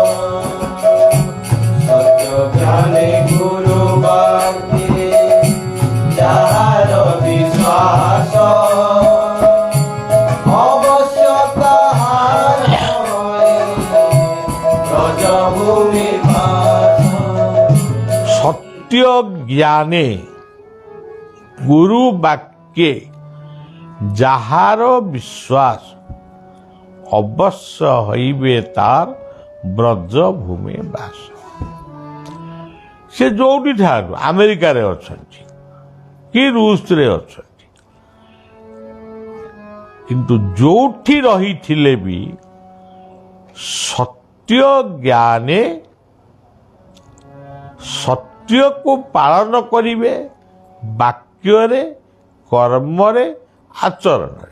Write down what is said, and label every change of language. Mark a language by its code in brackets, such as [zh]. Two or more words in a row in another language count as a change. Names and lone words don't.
[or] ସତ୍ୟ ଜ୍ଞାନୀ ଗୁରୁ ବାକ୍ये ଯାହାର ବିଶ୍ୱାସ, ଅବଶ୍ୟ ତାହାର ହୁଏ ବ୍ରଜଭୂମି ବାସ। [bn] সত্য জ্ঞানে গুরু বাক্যে যাহার বিশ্বাস, অবশ্য হইবে তার ব্রজভূমি বাস। [or] ସେ ଯୋଉଠି ଥାଆନ୍ତୁ, ଆମେରିକାରେ ଅଛନ୍ତି କି ରୁଷରେ ଅଛନ୍ତି, କିନ୍ତୁ ଯୋଉଠି ରହିଥିଲେ ବି ସତ୍ୟ ଜ୍ଞାନେ ସତ୍ୟକୁ ପାଳନ କରିବେ, ବାକ୍ୟରେ, କର୍ମରେ, ଆଚରଣରେ।